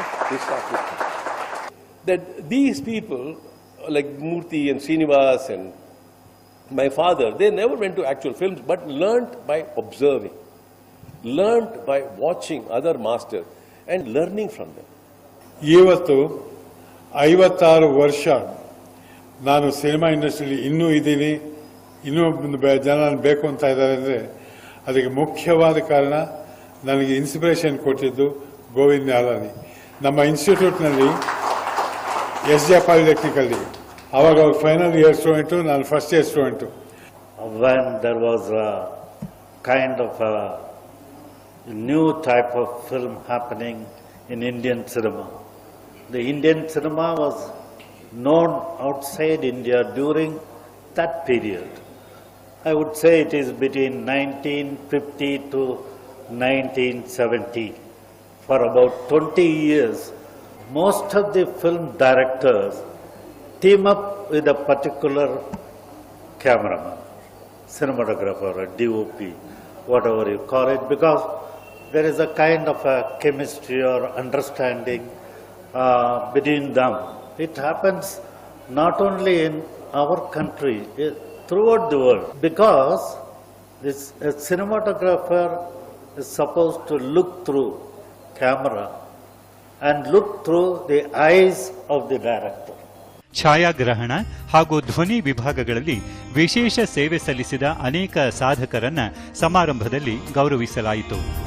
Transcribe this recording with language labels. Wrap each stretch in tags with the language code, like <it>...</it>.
<en>This shaft would come. That these people, like Murthy and Srinivas and my father, they never went to actual films, but learnt by observing, learnt by watching other masters and learning from them.</en> <kn>ಇವತ್ತು 56 ವರ್ಷ ನಾನು cinema ಇಂಡಸ್ಟ್ರಿಯಲ್ಲಿ ಇನ್ನೂ ಇದ್ದೀನಿ, ಇನ್ನೂ ಜನ ಬೇಕು ಅಂತ ಇದ್ದಾರೆ ಅಂದರೆ ಅದಕ್ಕೆ ಮುಖ್ಯವಾದ ಕಾರಣ ನನಗೆ ಇನ್ಸ್ಪಿರೇಷನ್ ಕೊಟ್ಟಿದ್ದು ಗೋವಿಂದ ನಿಹಲಾನಿ. ನಮ್ಮ ಇನ್ಸ್ಟಿಟ್ಯೂಟ್ನಲ್ಲಿ SJ ಪಾಲಿಟೆಕ್ನಿಕಲ್ಲಿ ಆವಾಗ ಅವ್ರು ಫೈನಲ್ ಇಯರ್ ಸ್ಟೂಡೆಂಟು, ನಾನು first year student.</kn> <en>When there was a kind of a new type of film happening in Indian cinema. The Indian cinema was known outside India during that period. I would say it is between 1950 to 1970. For about 20 years, most of the film directors team up with a particular cameraman, cinematographer, or DOP, whatever you call it, because there is a kind of a chemistry or understanding between them. It happens not only in our country, throughout the world, because a cinematographer is supposed to look through camera and look through the eyes of the director.</en> <kn>ಛಾಯಾಗ್ರಹಣ ಹಾಗೂ ಧ್ವನಿ ವಿಭಾಗಗಳಲ್ಲಿ ವಿಶೇಷ ಸೇವೆ ಸಲ್ಲಿಸಿದ ಅನೇಕ ಸಾಧಕರನ್ನ ಸಮಾರಂಭದಲ್ಲಿ ಗೌರವಿಸಲಾಯಿತು.</kn>